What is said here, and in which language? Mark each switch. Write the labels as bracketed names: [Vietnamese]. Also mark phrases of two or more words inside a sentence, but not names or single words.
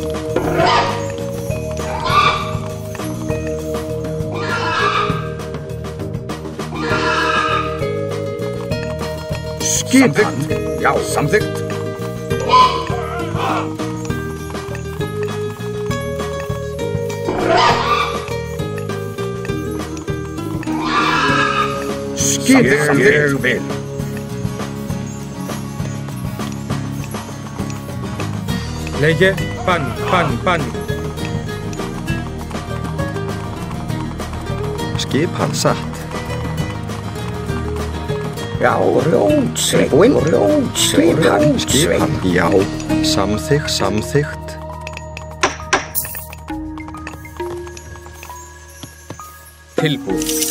[Icelandic] Skipan? Já, samþykkt. Skipan, ég vil. [Greek] Λέγε πάνι, πάνι, πάνι. [Icelandic] Skipan satt. Já, rjótsveinn, rjótsveinn, Skipan, já. Samþykkt. Tilbúið.